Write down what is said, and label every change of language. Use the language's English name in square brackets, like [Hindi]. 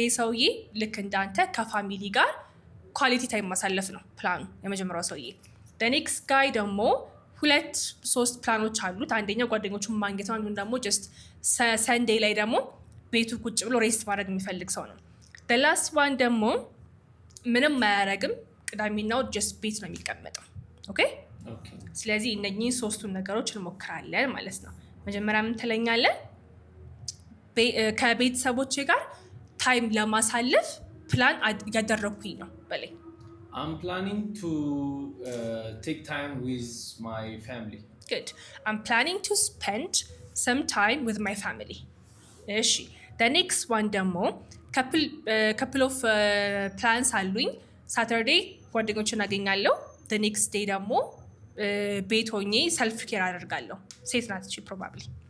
[Amharic] ይሄ ሰውዬ ልክ እንዳንተ ከፋሚሊ ጋር ኳሊቲ ታይም ማሳለፍ ነው ፕላኑ የመጀመሪያው ሰውዬ። [English] the next guy [Amharic] ደግሞ 2-3 ፕላኖች አሉት። አንደኛው ጓደኞቹን ማግኘት ነው። አንዱን ደግሞ just ሰንዴይ ላይ ደግሞ ቤቱ ቁጭ ብሎ ሬስት ማድረግ የሚፈልግ ሰው ነው። [English] the last one [Amharic] ደግሞ ምንም አያረግም፣ ቅዳሜና እሑድ just ቤት ነው የሚቀመጠው። ኦኬ ስለዚህ እነኚህ ሶስቱን ነገሮች እንሞክራለን ማለት ነው። መጀመሪያ ምን ትለኛለህ? ከቤተሰቦቼ ጋር ታይም ለማሳለፍ ፕላን ያደረኩኝ ነው በላይ። [English] I'm planning to take time with my family. Good. I'm planning to spend some time with my family. [Amharic] እሺ [English] the next one [Amharic] ደግሞ [English] couple of plans [Amharic] አሉኝ። ሳተርዴይ ጓደኞችን አገኛለሁ። [English] the next day [Amharic] ደግሞ ቤት ሆኜ ሰልፍ ኬር አደርጋለሁ። ሴት ናት እቺ probably.